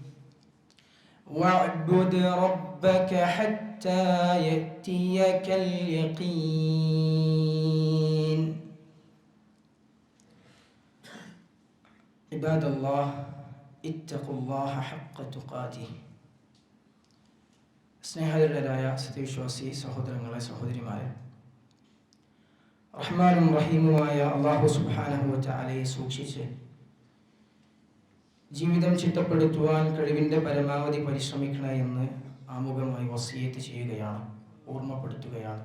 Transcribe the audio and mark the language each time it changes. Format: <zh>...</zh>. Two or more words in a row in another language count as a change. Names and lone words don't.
<ar>واعبد ربك حتى يأتيك اليقين. عباد الله، اتقوا الله حق تقاته.</ar> <ml>സ്നേഹധീരരായ സത്യവിശ്വാസി സഹോദരങ്ങളെ, സഹോദരിമാരെ, റഹ്മാനും റഹീമുമായ അല്ലാഹു</ml> <ar>سبحانه وتعالى</ar> <ml>സൂക്ഷിച്ച് ജീവിതം ചിട്ടപ്പെടുത്തുവാൻ കഴിവിൻ്റെ പരമാവധി പരിശ്രമിക്കണേ എന്ന് ആമുഖമായി വസിയത്ത് ചെയ്യുകയാണ്, ഓർമ്മപ്പെടുത്തുകയാണ്.</ml>